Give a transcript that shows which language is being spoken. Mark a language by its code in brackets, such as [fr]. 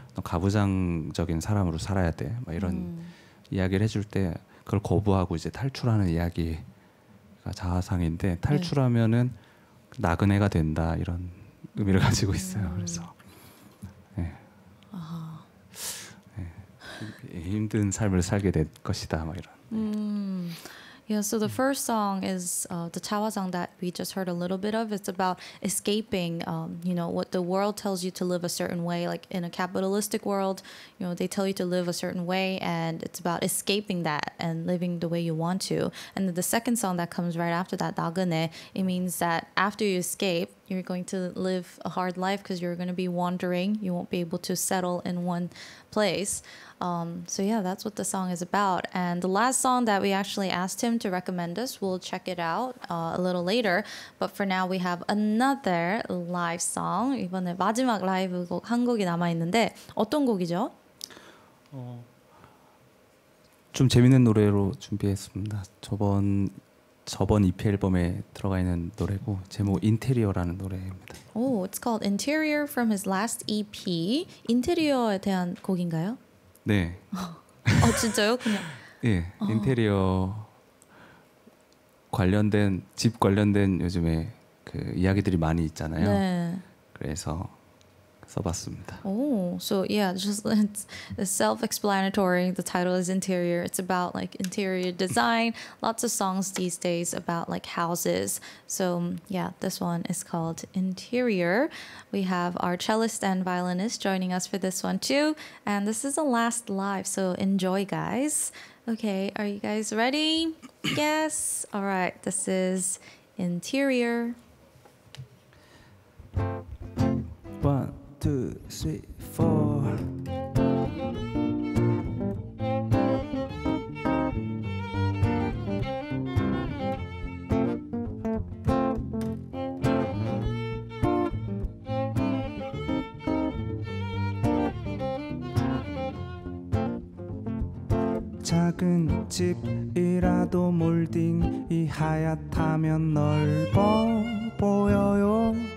[ko] 너 가부장적인 사람으로 살아야 돼. 막 이런 이야기를 해줄 때 그걸 거부하고 이제 탈출하는 이야기가 자화상인데 탈출하면은 나그네가 된다 이런 의미를 가지고 있어요. 그래서 네. 네. 힘든 삶을 살게 될 것이다. 막 이런. [en] Yeah, so the first song is the 자화상 that we just heard a little bit of. It's about escaping, what the world tells you to live a certain way. Like in a capitalistic world, they tell you to live a certain way, and it's about escaping that and living the way you want to. And then the second song that comes right after that, 나그네, it means that after you escape, you're going to live a hard life because you're going to be wandering. You won't be able to settle in one place. So yeah, that's what the song is about. And the last song that we actually asked him to recommend us, we'll check it out a little later. But for now, we have another live song. [ko] 이번에 마지막 라이브 곡 한 곡이 남아 있는데 어떤 곡이죠? 좀 재밌는 노래로 준비했습니다. 저번 EP 앨범에 들어가 있는 노래고 제목 인테리어라는 노래입니다. [en] Oh, it's called Interior from his last EP. [ko] 인테리어에 대한 곡인가요? 네. 진짜요? 그냥. 예, 인테리어 관련된 집 관련된 요즘에 그 이야기들이 많이 있잖아요. 네. 그래서 써봤습니다. [en] Oh, so yeah, just it's self-explanatory. The title is Interior. It's about like interior design. Lots of songs these days about like houses. So yeah, this one is called Interior. We have our cellist and violinist joining us for this one too. And this is the last live, so enjoy, guys. Okay, are you guys ready? Yes. All right, this is Interior. [ko] 1, 2, 3, 4 작은 집이라도 몰딩이 하얗다면 넓어 보여요.